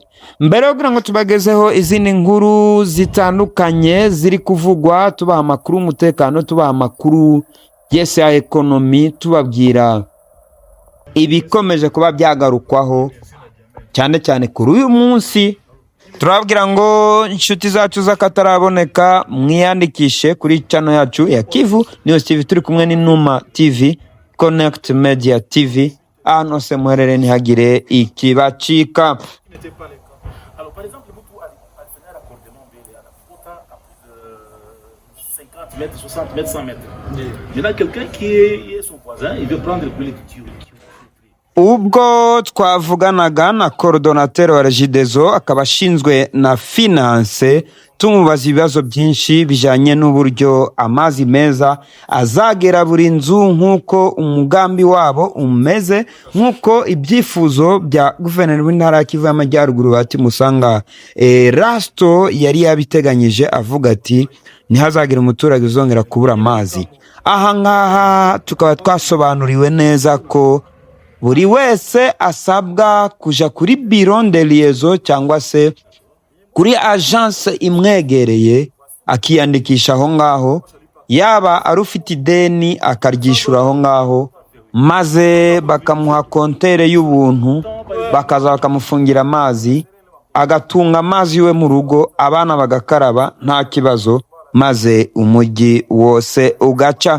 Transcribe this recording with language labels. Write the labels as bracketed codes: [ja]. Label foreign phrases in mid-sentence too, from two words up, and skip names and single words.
[rw] Mbere yo kugira ngo tubagezeho izindi nkuru zitandukanye ziri kuvugwa, tubaha amakuru y'umutekano, tubaha amakuru ya ekonomi, tubabwira ibikomeje kuba byagarukwaho cyane cyane kuri uyu munsi. Turababwira ngo inshuti zacu z'akataraboneka mwiyandikishe kuri channel yacu ya Kivu News TV. Turi kumwe n'Inuma TV, Connect Media TV, ahantu hose muherere ntihagire ikibacika. [fr] Alors, par exemple, Mobutu a fait un raccordement à la Fota à plus de 50 mètres, 60 mètres, 100 mètres. Maintenant, quelqu'un qui est son voisin, il veut prendre le poulet de tuyau. [rw] ubwo twavuganaga na coordonnateur wa Regideso akaba ashinzwe na finance tumubaza ibibazo byinshi bijanye n'uburyo amazi meza azagera buri nzu nk'uko umugambi wabo umeze, nk'uko ibyifuzo bya guverineri w'intara ya Kivu y'Amajyaruguru bati Musanga Rasto yari yabiteganyije avuga ati ntihazagira umuturage uzongera kubura amazi. Aha ngaha tukaba twasobanuriwe neza ko buri wese asabwa kuja kuri bureau [fr] de liaison [rw] cyangwa se kuri agence imwegereye akiyandikisha aho ngaho, yaba ari ufite ideni akaryishura aho ngaho, maze bakamuha kontere y'ubuntu, bakaza bakamufungira amazi, agatunga amazi iwe mu rugo, abana bagakaraba nta kibazo, maze umujyi wose ugaca.